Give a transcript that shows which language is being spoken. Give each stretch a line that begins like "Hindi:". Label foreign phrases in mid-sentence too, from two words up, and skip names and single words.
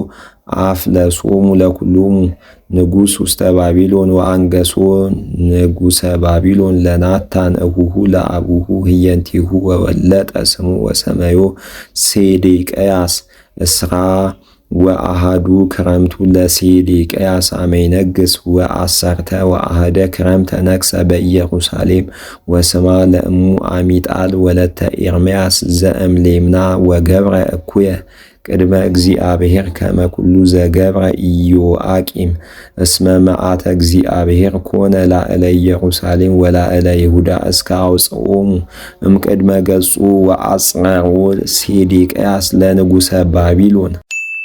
Geez: አፍለሶሙ ለኩሎሙ ንጉሥ ውስተ ባቢሎን ወአንገሶ ንጉሠ ባቢሎን ለናታን እሁሁ ለአቡሁ ህየንቲሁ ወወለጠ ስሙ ወሰመዮ ሴዴቅያስ እስራ ወአሃዱ ክረምቱ ለሴዴቅያስ አመ ይነግሥ ወአሰርተ ወአሃደ ክረምተ ነግሠ በኢየሩሳሌም ወስማ ለእሙ አሚጣል ወለተ ኤርምያስ ዘእምሌምና ወገብረ እኩየ ቅድመ እግዚአብሔር ከመ ኩሉ ዘገብረ ኢዮአቄም እስመ መዓተ እግዚአብሔር ኮነ ላዕለ ኢየሩሳሌም ወላዕለ ይሁዳ እስከ አውፅኦሙ እምቅድመ ገጹ ወአጽረሮ ሴዴቅያስ ለንጉሠ ባቢሎን